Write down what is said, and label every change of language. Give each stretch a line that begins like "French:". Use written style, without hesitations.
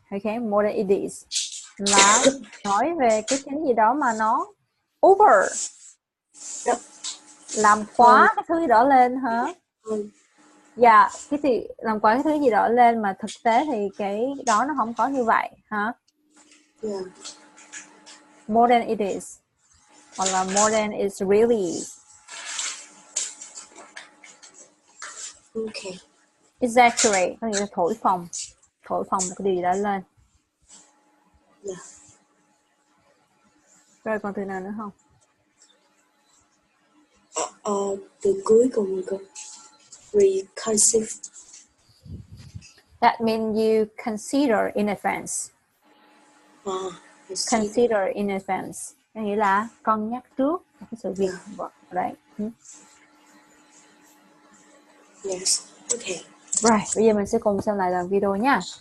English: Okay, more than it is
Vietnamese: là nói về cái gì đó mà nó over, làm quá cái thứ gì đó lên hả? Dạ, cái gì làm quá cái thứ gì đó lên mà thực tế thì cái đó nó không có như vậy hả?
English: More than it is,
Vietnamese: hoặc là
English: more than it's really. Okay.
Vietnamese: Exaggerate có nghĩa là thổi phồng một cái điều gì đó lên. Rồi còn từ nào nữa không? Từ cuối cùng rồi. Reconceive.
English: That means you consider in advance. Consider in advance.
Vietnamese: Có nghĩa là cân nhắc trước cái sự việc đấy.
English: Yes. Okay.
Vietnamese: Rồi, bây giờ mình sẽ cùng xem lại đoạn video nha.